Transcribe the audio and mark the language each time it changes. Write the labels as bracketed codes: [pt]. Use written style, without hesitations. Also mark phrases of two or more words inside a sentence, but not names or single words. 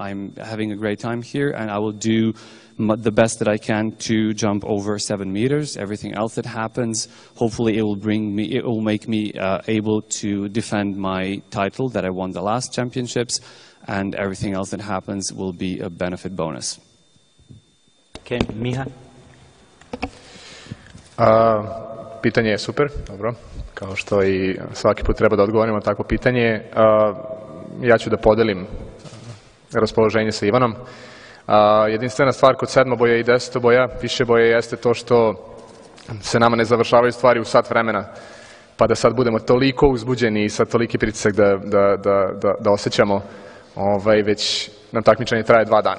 [en] I'm having a great time here, and I will do the best that I can to jump over 7 meters. Everything else that happens, hopefully it will make me able to defend my title that I won the last championships, and everything else that happens will be a benefit bonus. Okay, Miha? [sr] Pitanje je super, dobro. Kao što i svaki put treba da odgovorimo na takvo pitanje. Ja ću da podelim raspoloženje sa Ivanom. Jedinstvena stvar kod sedmoboja i desetoboja, višeboja, jeste to što se nama ne završavaju stvari u sat vremena, pa da sad budemo toliko uzbuđeni i sad toliki pritisak da osjećamo, već nam takmičenje traje 2 dana.